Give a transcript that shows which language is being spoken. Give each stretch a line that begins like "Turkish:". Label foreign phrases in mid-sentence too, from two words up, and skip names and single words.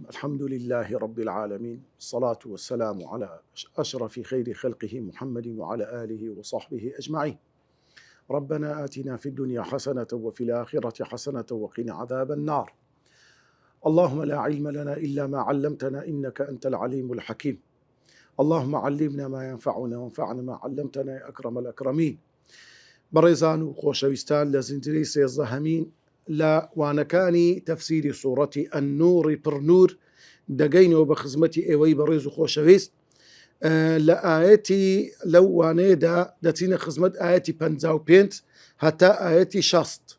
Arabic: الحمد لله رب العالمين، الصلاة والسلام على أشرف خير خلقه محمد وعلى آله وصحبه أجمعين. ربنا آتنا في الدنيا حسنة وفي الآخرة حسنة وقنا عذاب النار. اللهم لا علم لنا إلا ما علمتنا إنك أنت العليم الحكيم. اللهم علمنا ما ينفعنا وانفعنا ما علمتنا يا أكرم الأكرمين.
Central Kurdish: بەڕێزان و خۆشەویستان لە زنجیرەی سێزدەهەمین لە وانەکانی تەفسیری سوورەتی ئەننووڕی پڕنوور دەگەینەوە بە خزمەتی ئێوەی بەڕێز و خۆشەویست. لە ئاەتی لەو وانەیەدا دەچینە خزمەت ئاەتی 55 هەتا ئاەتی 60.